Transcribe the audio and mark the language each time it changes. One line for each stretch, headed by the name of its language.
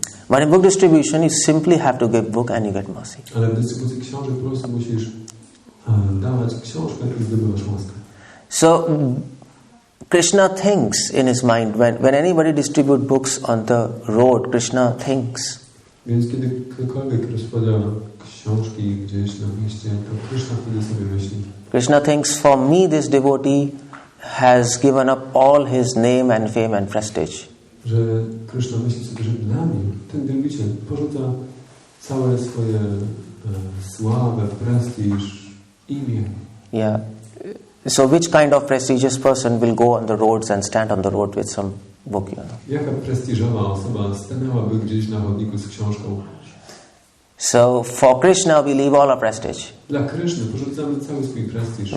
English: But in book distribution, you simply have to give book and you get mercy.
Polish: Ale w dystrybucji książek po prostu musisz dawać książkę i zdobywasz łaskę.
English: So Krishna thinks in his mind when anybody distributes books on the road, Krishna thinks.
Polish: Więc kiedy ktokolwiek rozpowiada książki gdzieś na mieście, to Krishna wtedy sobie myśli.
English: Krishna thinks, for me this devotee has given up all his name and fame and prestige.
Polish: Że Krishna myśli sobie, że dla mnie ten wielbiciel porzuca całe swoje sławę, prestiż, imię. Yeah.
English: So which kind of prestigious person will go on the roads and stand on the road with some book, you know?
Polish: Jaka prestiżowa osoba stanęłaby gdzieś na chodniku z książką?
English: So for Krishna we leave all our prestige.
Polish: Dla Krishny porzucamy cały swój prestiż.